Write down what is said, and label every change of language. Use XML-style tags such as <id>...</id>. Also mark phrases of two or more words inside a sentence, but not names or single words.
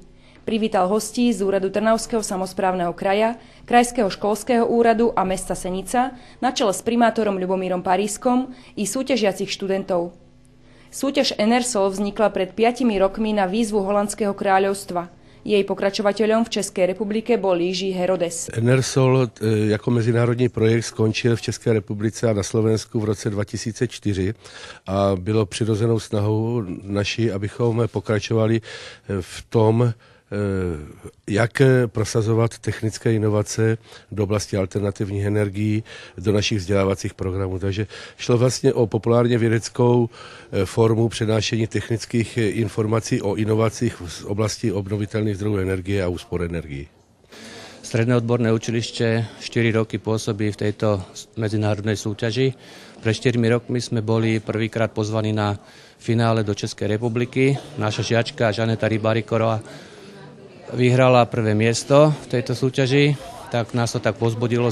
<sk>Privítal hostí z úradu Trnavského samosprávneho kraja, Krajského školského úradu a mesta Senica na čele s primátorom Ľubomírom Parískom i súťažiacich študentov. Súťaž Enersol vznikla pred 5 rokmi na výzvu Holandského kráľovstva.</sk> <cs>Jej pokračovatelem v České republike byl Jiří Herodes. Enersol jako mezinárodní projekt skončil v České republice a na Slovensku v roce 2004 a bylo přirozenou snahou naší, abychom pokračovali v tom, jak prosazovat technické inovace do oblasti alternativních energií do našich vzdělávacích programů. Takže šlo vlastně o populárně vědeckou formu přednášení technických informací o inovacích v oblasti obnovitelných zdrojů energie a úspor energií.</cs> <sk>Stredné odborné učilište 4 roky pôsobí v tejto medzinárodnej súťaži. Pred 4 rokmi sme boli prvýkrát pozvaní na finále do Českej republiky. Naša žiačka Žaneta Rybárikorová vyhrala prvé miesto v tejto súťaži, tak nás to tak pozbudilo.</sk>